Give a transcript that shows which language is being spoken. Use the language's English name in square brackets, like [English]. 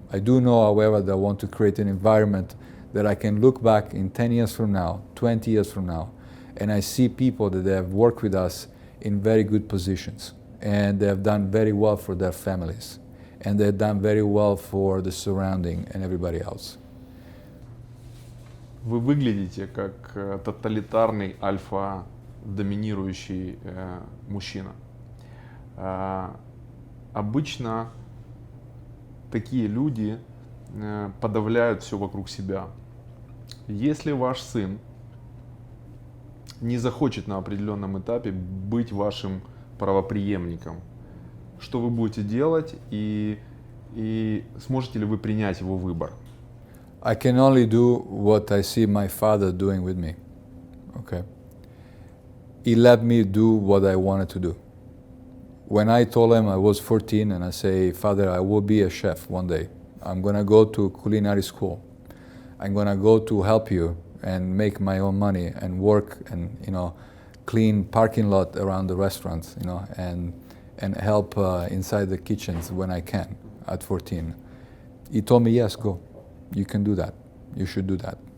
[English] I do know, however, that I want to create an environment that I can look back in 10 years from now, 20 years from now, and I see people that have worked with us in very good positions, and they have done very well for their families, and they've done very well for the surrounding and everybody else. [Russian] Вы выглядите как тоталитарный альфа-доминирующий мужчина. Обычно такие люди подавляют все вокруг себя. Если ваш сын не захочет на определенном этапе быть вашим правопреемником, что вы будете делать и сможете ли вы принять его выбор? [English] I can only do what I see my father doing with me. Okay. He let me do what I wanted to do. When I told him I was 14 and I say, Father, I will be a chef one day. I'm going to go to culinary school. I'm going to go to help you and make my own money and work and, clean parking lot around the restaurants, and help inside the kitchens when I can at 14. He told me, yes, go. You can do that. You should do that.